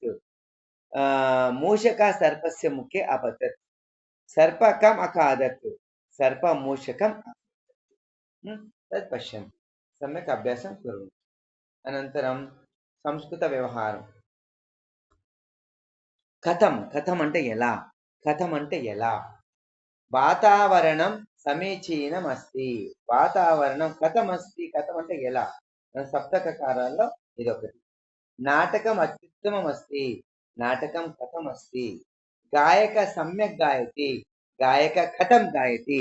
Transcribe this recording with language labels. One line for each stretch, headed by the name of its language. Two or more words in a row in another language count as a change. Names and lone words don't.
Sanskrit: मूषकः सर्पस्य मुखे अपतत्. सर्प कम् अखादत्? सर्प मूषकम् अखादत्. तत् पश्यन्तु, सम्यक् अभ्यासं कुर्वन्तु. अनन्तरं संस्कृतव्यवहारं. कथं, कथम्
Telugu: అంటే ఎలా, కథం అంటే ఎలా.
Sanskrit: वातावरणं समीचीनं अस्ति. वातावरणं कथं अस्ति,
Telugu: కథం అంటే ఎలా. సప్తకకారాల్లో ఇదొకటి.
Sanskrit: नाटकं अत्युत्तमं अस्ति. नाटकं कथं अस्ति. गायक सम्यक् गायति. गायक कथं गायति.